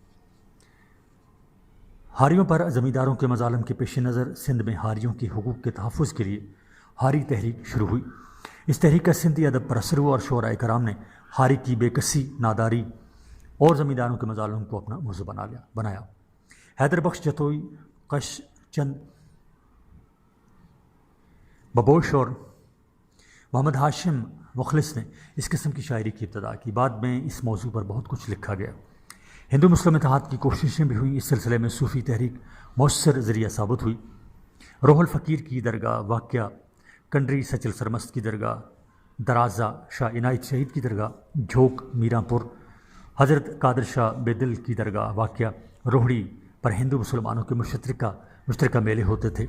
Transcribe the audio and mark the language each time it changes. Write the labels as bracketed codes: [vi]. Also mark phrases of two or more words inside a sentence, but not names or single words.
[ur] ہاریوں پر زمینداروں کے مظالم کے پیش نظر سندھ میں ہاریوں کے حقوق کے تحفظ کے لیے ہاری تحریک شروع ہوئی۔ اس تحریک کا سندھی ادب پر اثر ہوا اور شعراء کرام نے ہاری کی بے کسی، ناداری اور زمینداروں کے مظالم کو اپنا موضوع بنایا۔ حیدر بخش جتوئی، قش چند ببوش اور محمد ہاشم مخلص نے اس قسم کی شاعری کی ابتدا کی۔ بعد میں اس موضوع پر بہت کچھ لکھا گیا۔ ہندو مسلم اتحاد کی کوششیں بھی ہوئیں۔ اس سلسلے میں صوفی تحریک مؤثر ذریعہ ثابت ہوئی۔ روح الفقیر کی درگاہ واقعہ، کنڈری سچل سرمست کی درگاہ، درازہ شاہ عنایت شہید کی درگاہ، جھوک میراں پور، حضرت قادر شاہ بیدل کی درگاہ واقعہ، روہڑی پر ہندو مسلمانوں کے مشترکہ میلے ہوتے تھے۔